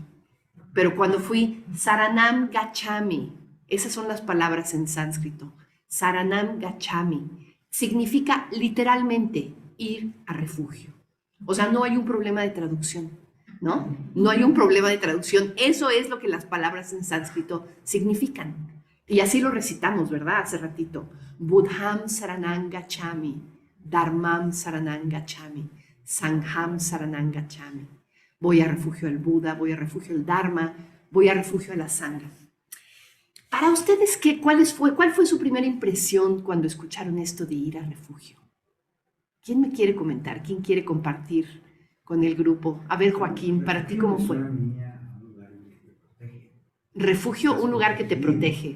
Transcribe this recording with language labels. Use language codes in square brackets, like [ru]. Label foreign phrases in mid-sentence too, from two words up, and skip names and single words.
[es] Pero cuando fui, [sa] Saranam Gacchami, [es] esas son las palabras en sánscrito, [sa] Saranam Gacchami, [es] significa literalmente ir a refugio. O sea, no hay un problema de traducción, ¿no? No hay un problema de traducción. Eso es lo que las palabras en sánscrito significan. Y así lo recitamos, ¿verdad? Hace ratito. [sa] Buddham Saranam Gacchami, Dharmam Saranam Gacchami, Sangham Saranam Gacchami. [es] Voy a refugio al Buda, voy a refugio al Dharma, voy a refugio a la Sangha. Para ustedes, ¿cuál fue su primera impresión cuando escucharon esto de ir a refugio? ¿Quién me quiere comentar? ¿Quién quiere compartir con el grupo? A ver, Joaquín, ¿para ti cómo fue? Refugio, un lugar que te protege.